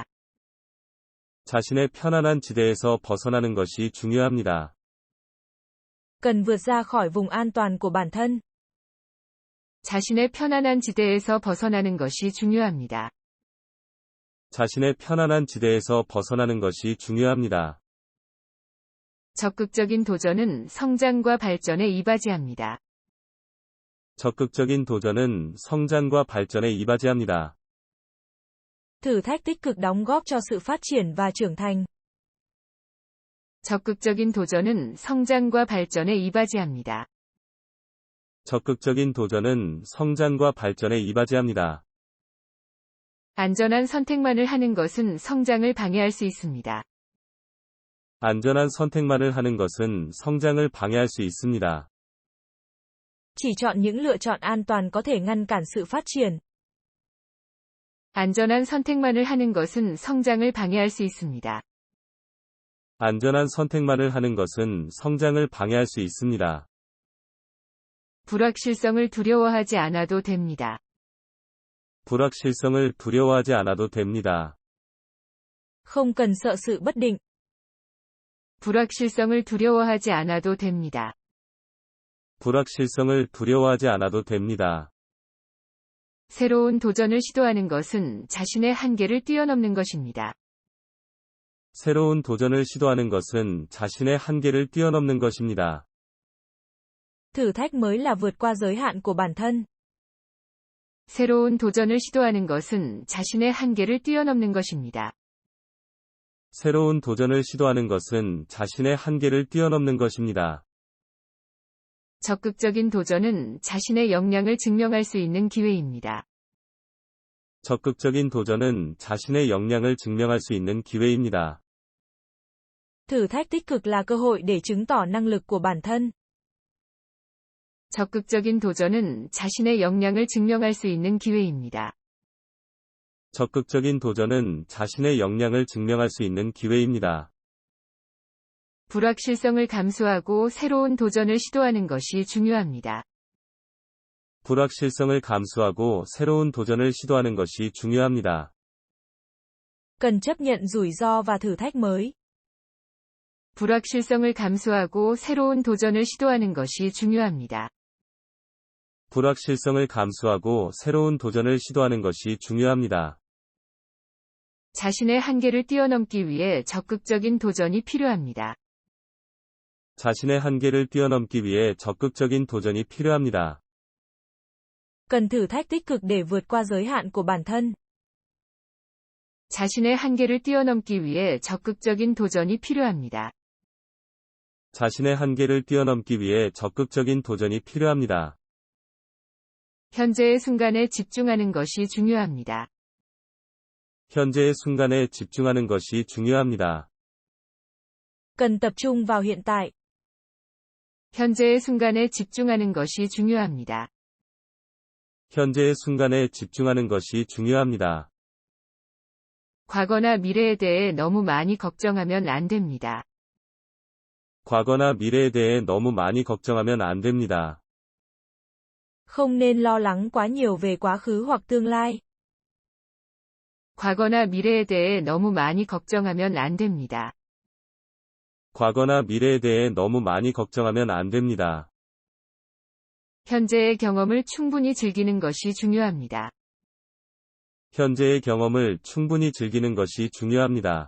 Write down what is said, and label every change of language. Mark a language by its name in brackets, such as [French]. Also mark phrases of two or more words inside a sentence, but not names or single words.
[Korean] 자신의 편안한 지대에서 벗어나는 것이 중요합니다. [Vietnamese] Cần vượt ra khỏi vùng an toàn của bản thân. [Korean] 자신의 편안한 지대에서 벗어나는 것이 중요합니다. 자신의 편안한 지대에서 벗어나는 것이 중요합니다. 적극적인 도전은 성장과 발전에 이바지합니다. 적극적인 도전은 성장과 발전에 이바지합니다. [Vietnamese] Thử thách tích cực đóng góp cho sự phát triển và trưởng thành. [Korean] 적극적인 도전은 성장과 발전에 이바지합니다. 적극적인 도전은 성장과 발전에 이바지합니다. 안전한 선택만을 하는 것은 성장을 방해할 수 있습니다. 안전한 선택만을 하는 것은 성장을 방해할 수 있습니다. [Vietnamese] Chỉ chọn những lựa chọn an toàn có thể ngăn cản sự phát triển. [Korean] 안전한 선택만을 하는 것은 성장을 방해할 수 있습니다. 안전한 선택만을 하는 것은 성장을 방해할 수 있습니다. 불확실성을 두려워하지 않아도 됩니다. 불확실성을 두려워하지 않아도 됩니다. [Vietnamese] Không cần sợ sự bất định. [Korean] 불확실성을 두려워하지 않아도 됩니다. 불확실성을 두려워하지 않아도 됩니다. 새로운 도전을 시도하는 것은 자신의 한계를 뛰어넘는 것입니다. 새로운 도전을 시도하는 것은 자신의 한계를 뛰어넘는 것입니다. [Vietnamese] Thử thách mới là vượt qua giới hạn của bản thân. [Korean] 새로운 도전을 시도하는 것은 자신의 한계를 뛰어넘는 것입니다. 새로운 도전을 시도하는 것은 자신의 한계를 뛰어넘는 것입니다. 적극적인 도전은 자신의 역량을 증명할 수 있는 기회입니다. 적극적인 도전은 자신의 역량을 증명할 수 있는 기회입니다. [Vietnamese] Thử thách tích cực là cơ hội để chứng tỏ năng lực của bản thân. [Korean] 적극적인 도전은 자신의 역량을 증명할 수 있는 기회입니다. 적극적인 도전은 자신의 역량을 증명할 수 있는 기회입니다. 불확실성을 감수하고 새로운 도전을 시도하는 것이 중요합니다. 불확실성을 감수하고 새로운 도전을 시도하는 것이 중요합니다. [Vietnamese] Cần chấp nhận rủi ro và thử thách mới. [Korean] 불확실성을 감수하고 새로운 도전을 시도하는 것이 중요합니다. 불확실성을 감수하고 새로운 도전을 시도하는 것이 중요합니다. 자신의 한계를 뛰어넘기 위해 적극적인 도전이 필요합니다. 자신의 한계를 뛰어넘기 위해 적극적인 도전이 필요합니다. [Vietnamese] Cần thử thách tích cực để vượt qua giới hạn của bản thân. [Korean] 자신의 한계를 뛰어넘기 위해 적극적인 도전이 필요합니다. 자신의 한계를 뛰어넘기 위해 적극적인 도전이 필요합니다. 현재의 순간에 집중하는 것이 중요합니다. 현재의 순간에 집중하는 것이 중요합니다. [Vietnamese] Cần tập trung vào hiện tại. [Korean] 현재의 순간에 집중하는 것이 중요합니다. 현재의 순간에 집중하는 것이 중요합니다. 과거나 미래에 대해 너무 많이 걱정하면 안 됩니다. 과거나 미래에 대해 너무 많이 걱정하면 안 됩니다. [Vietnamese] Không nên lo lắng quá nhiều về quá khứ hoặc tương lai. [Korean] 과거나 미래에 대해 너무 많이 걱정하면 안 됩니다. 과거나 미래에 대해 너무 많이 걱정하면 안 됩니다. 현재의 경험을 충분히 즐기는 것이 중요합니다. 현재의 경험을 충분히 즐기는 것이 중요합니다.